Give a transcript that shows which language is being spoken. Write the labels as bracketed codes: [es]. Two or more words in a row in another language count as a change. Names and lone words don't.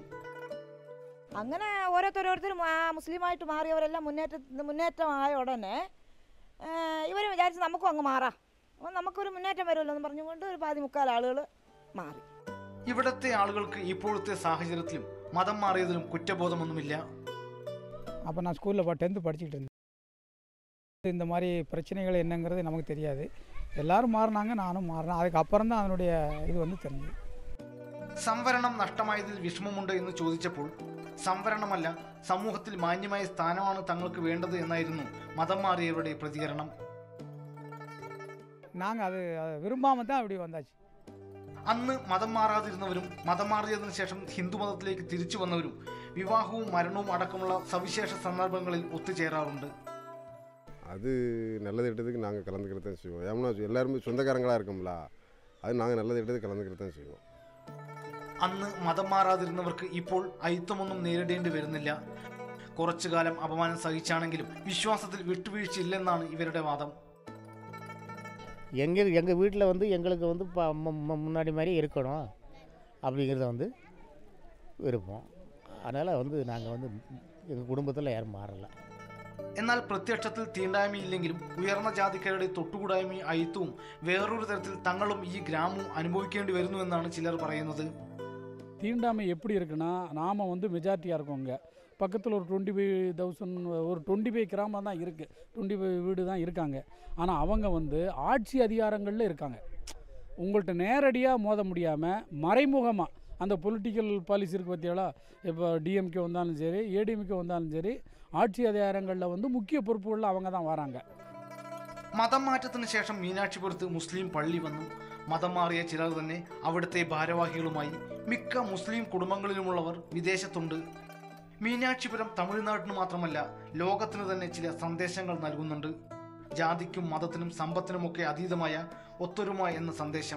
[ml] അങ്ങനെ ഓരോരുത്തരും മുസ്ലിമായിട്ട് മാറിയവരെല്ലാം മുന്നേറ്റമായ ഉടനെ ഇവർ വിചാരിച്ച് നമുക്കും അങ്ങ് മാറാം, അപ്പോൾ നമുക്കൊരു മുന്നേറ്റം വരുമല്ലോ എന്ന് പറഞ്ഞുകൊണ്ട് ഒരു 1/4 ആളുകൾ മാറി. ഇവിടുത്തെ ആളുകൾക്ക് ഇപ്പോഴത്തെ സാഹചര്യത്തിലും മതം മാറിയതിലും കുറ്റബോധമൊന്നുമില്ല. [ta] அப்போ நான் ஸ்கூலில் 10th படிச்சுக்கிட்டு இருந்தேன். இந்த மாதிரி பிரச்சனைகள் என்னங்கிறது நமக்கு தெரியாது. எல்லோரும் மாறினாங்க, நானும் மாறினேன். அதுக்கப்புறம் தான் அதனுடைய இது வந்து தெரிஞ்சது. [ml] സംവരണം നഷ്ടമായതിൽ വിഷമമുണ്ട് എന്ന് ചോദിച്ചപ്പോൾ സംവരണമല്ല, സമൂഹത്തിൽ മാന്യമായ സ്ഥാനമാണ് തങ്ങൾക്ക് വേണ്ടത് എന്നായിരുന്നു മതം മാറിയവരുടെ പ്രതികരണം. അന്ന് മതം മാറാതിരുന്നവരും മതം മാറിയതിനു ശേഷം ഹിന്ദുമതത്തിലേക്ക് തിരിച്ചു വന്നവരും വിവാഹവും മരണവും അടക്കമുള്ള സവിശേഷ സന്ദർഭങ്ങളിൽ ഒത്തുചേരാറുണ്ട്. [ta] அது நல்லது எடுத்ததுக்கு நாங்கள் கலந்துக்கிறது தான் செய்வோம். ஏன்னா எல்லாருமே சொந்தக்காரங்களாக இருக்கோம்ல, அது நாங்கள் நல்லது எடுத்தது கலந்துக்கிறது தான் செய்வோம். [ml] അന്ന് മതം മാറാതിരുന്നവർക്ക് ഇപ്പോൾ അയിത്തമൊന്നും നേരിടേണ്ടി വരുന്നില്ല. കുറച്ചു കാലം അപമാനം സഹിച്ചാണെങ്കിലും വിശ്വാസത്തിൽ വിട്ടുവീഴ്ചയില്ലെന്നാണ് ഇവരുടെ വാദം. [ta] எங்கள் வீட்டில் வந்து எங்களுக்கு வந்து முன்னாடி மாதிரி இருக்கணும் அப்படிங்கிறத வந்து விருப்பம். அதனால் வந்து நாங்கள் வந்து எங்கள் குடும்பத்தில் யாரும் மாறலை. [ml] എന്നാൽ പ്രത്യക്ഷത്തിൽ തീണ്ടായ്മയില്ലെങ്കിലും ഉയർന്ന ജാതിക്കാരുടെ തൊട്ടുകൂടായ്മയും അയിത്തവും വേറൊരു തരത്തിൽ തങ്ങളും ഈ ഗ്രാമവും അനുഭവിക്കേണ്ടി വരുന്നുവെന്നാണ് ചിലർ പറയുന്നത്. [ta] தீண்டாமை எப்படி இருக்குன்னா, நாம் வந்து மெஜாரிட்டியாக இருக்கோம். இங்கே பக்கத்தில் ஒரு 25,000 ஒரு 25 கிராமம் தான் இருக்குது, 25 வீடு தான் இருக்காங்க. ஆனால் அவங்க வந்து ஆட்சி அதிகாரங்களில் இருக்காங்க. உங்கள்கிட்ட நேரடியாக மோத முடியாமல் மறைமுகமாக அந்த [en] political policy [ta] இருக்குது பார்த்தியாளா, இப்போ டிஎம்கே வந்தாலும் சரி ஏடிஎம்கே வந்தாலும் சரி ஆட்சி அதிகாரங்களில் வந்து முக்கிய பொறுப்புகளில் அவங்க தான் வராங்க. [ml] മതം മാറ്റത്തിന് ശേഷം മീനാക്ഷിപുരത്ത് മുസ്ലിം പള്ളി വന്നു. മതം മാറിയ ചിലർ തന്നെ അവിടുത്തെ ഭാരവാഹികളുമായി. മിക്ക മുസ്ലിം കുടുംബങ്ങളിലുമുള്ളവർ വിദേശത്തുണ്ട്. മീനാക്ഷിപുരം തമിഴ്നാട്ടിന് മാത്രമല്ല ലോകത്തിന് തന്നെ ചില സന്ദേശങ്ങൾ നൽകുന്നുണ്ട്. ജാതിക്കും മതത്തിനും സമ്പത്തിനുമൊക്കെ അതീതമായ ഒത്തൊരുമ എന്ന സന്ദേശം.